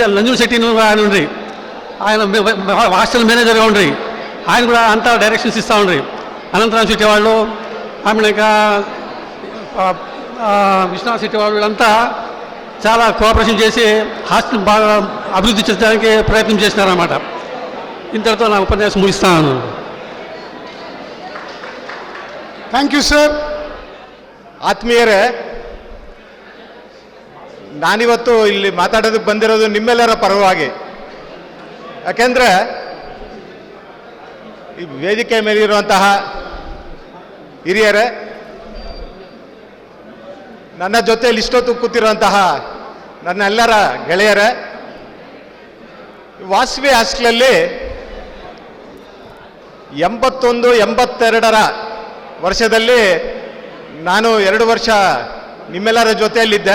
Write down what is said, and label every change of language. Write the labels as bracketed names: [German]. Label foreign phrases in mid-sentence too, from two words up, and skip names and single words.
[Telugu] నంజుల్ శెట్టి ఆయన ఉండ్రి, ఆయన [English] hostel manager [Telugu] ఉండ్రి, ఆయన కూడా అంతా డైరెక్షన్స్ ఇస్తూ ఉండ్రి. అనంతరాం శెట్టి వాళ్ళు, ఆమె ఇంకా విశ్వనాథ్ శెట్టి వాళ్ళు వీళ్ళంతా చాలా కోఆపరేషన్ చేసి హాస్టల్ బాగా అభివృద్ధి చేయడానికి ప్రయత్నం చేసినారన్నమాట. ఇంతటితో నా ఉపన్యాసం ముగిస్తాను. [English] thank you sir. [Kannada] ಆತ್ಮೀಯರೇ, ನಾನಿವತ್ತು ಇಲ್ಲಿ ಮಾತಾಡೋದಕ್ಕೆ ಬಂದಿರೋದು ನಿಮ್ಮೆಲ್ಲರ ಪರವಾಗಿ. ಯಾಕೆಂದರೆ ಈ ವೇದಿಕೆ ಮೇಲಿರುವಂತಹ ಹಿರಿಯರೇ, ನನ್ನ ಜೊತೆಯಲ್ಲಿ ಇಷ್ಟೊತ್ತು ಕೂತಿರುವಂತಹ ನನ್ನೆಲ್ಲರ ಗೆಳೆಯರೇ, ವಾಸವಿ ಹಾಸ್ಟೆಲಲ್ಲಿ 81-82ರ ವರ್ಷದಲ್ಲಿ ನಾನು 2 ವರ್ಷ ನಿಮ್ಮೆಲ್ಲರ ಜೊತೆಯಲ್ಲಿದ್ದೆ.